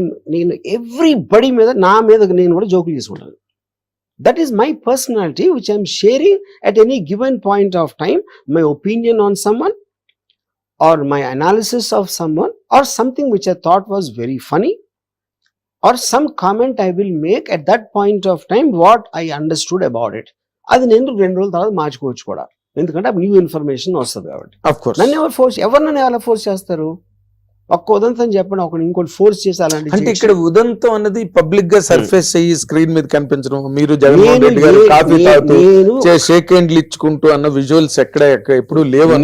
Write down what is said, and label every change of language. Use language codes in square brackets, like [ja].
[te] నేను ఎవ్రీబడి మీద, నా మీద నేను కూడా జోకులు చేసుకుంటాను. [en] That is my personality, which I am sharing at any given point of time, my opinion on someone or my analysis of someone or something which I thought was very funny or some comment I will make at that point of time what I understood about it. [te] అది నేను 2 రోజుల తర్వాత మార్చుకోవచ్చు కూడా, ఎందుకంటే new information వస్తుంది కాబట్టి. నన్ను ఎవరు ఎలా ఫోర్స్ చేస్తారు? ఒక్క ఉదంతం చెప్పండి, ఒకటి ఇంకోటి ఫోర్స్ చేసి అలాంటి. అంటే ఇక్కడ ఉదంతం అన్నది పబ్లిక్ గా సర్ఫేస్ అయ్యి స్క్రీన్ మీద కనిపించడం, మీరు జగన్మోహన్ రెడ్డి గారు కాఫీ తాగుతూ షేక్ హ్యాండ్లు ఇచ్చుకుంటూ అన్న విజువల్స్ ఎక్కడ ఎప్పుడు లేవు.